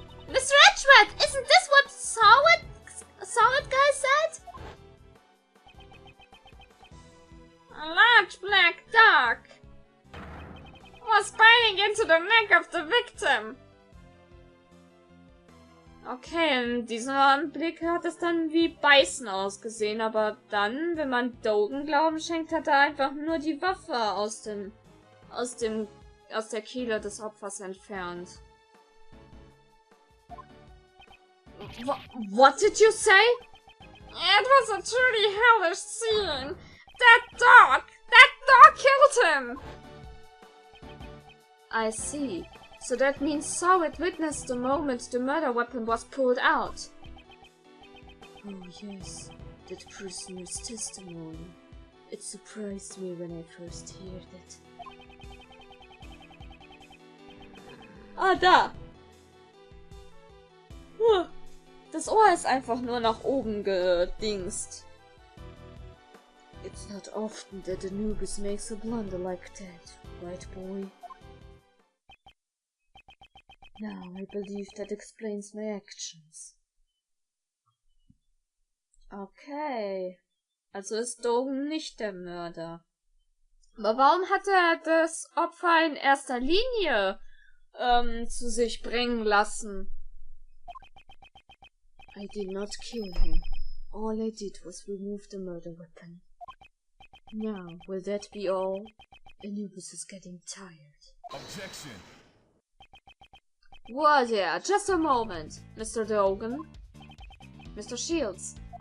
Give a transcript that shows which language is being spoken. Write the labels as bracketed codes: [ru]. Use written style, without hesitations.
[en] Mr. Edgeworth, isn't this what Solid guy said? A large black dog was biting into the neck of the victim. [de] Okay, in diesem Anblick hat es dann wie Beißen ausgesehen, aber dann, wenn man Dogen Glauben schenkt, hat er einfach nur die Waffe aus der Kehle des Opfers entfernt. [en] What did you say? It was a truly hellish scene. That dog killed him. I see. So that means Solid witnessed the moment the murder weapon was pulled out. Oh yes, that prisoner's testimony. It surprised me when I first heard it. [de] Ah, da! Das Ohr ist einfach nur nach oben gedingst. [en] It's not often that Anubis makes a blunder like that, right, boy? Now I believe that explains my actions. Okay. [de] Also ist Dogen nicht der Mörder. Aber warum hat er das Opfer in erster Linie zu sich bringen lassen? [en] I did not kill him. All I did was remove the murder weapon. Now, will that be all? Anubis is getting tired. Objection! Whoa there, just a moment, Mr. Dogen. Mr. Shields.